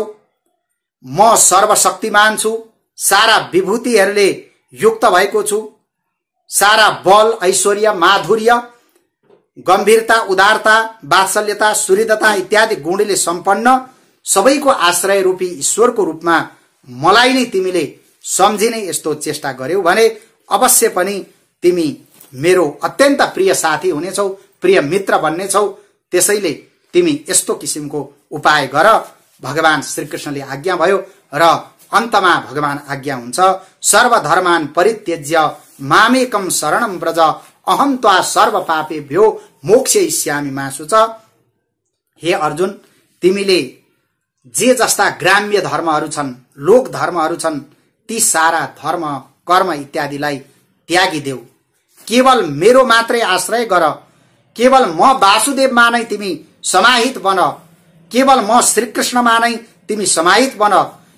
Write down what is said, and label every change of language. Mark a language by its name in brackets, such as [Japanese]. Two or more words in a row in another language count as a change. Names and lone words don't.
[Nepali] म सर्वशक्तिमान छु, सारा विभूतिहरूले युक्त भएको छु, सारा बल, ऐश्वर्य, माधुर्य, गम्भीरता, उदारता, वात्सल्यता, सुहृदता इत्यादि गुणले सम्पन्न सबैको आश्रय रूपी ईश्वरको रूपमा मलाई नै तिमीले सम्झिने यस्तो चेष्टा गर्यौ भने अवश्य पनि तिमी मेरो अत्यन्त प्रिय साथी हुनेछौ, प्रिय मित्र बन्नेछौ। त्यसैले तिमी यस्तो किसिमको उपाय गर। भगवान श्रीकृष्णले आज्ञा भयो र अन्तमा भगवान आज्ञा हुन्छ, [Sanskrit] सर्वधर्मान परित्यज्य मामेकम शरणं व्रज अहं त्वा सर्व पापेभ्यो मोक्षयिष्यामि मा शुच। [Nepali] हे अर्जुन, तिमीले जे जस्ता ग्राम्य धर्महरू छन्, लोक धर्महरू छन्, ती सारा धर्म, कर्म इत्यादिलाई त्यागिदेऊ। केवल मेरो मात्रै आश्रय गर। केवल म वासुदेवमा नै तिमी समाहित बन। केवल म श्रीकृष्णमा नै तिमी समाहित बन।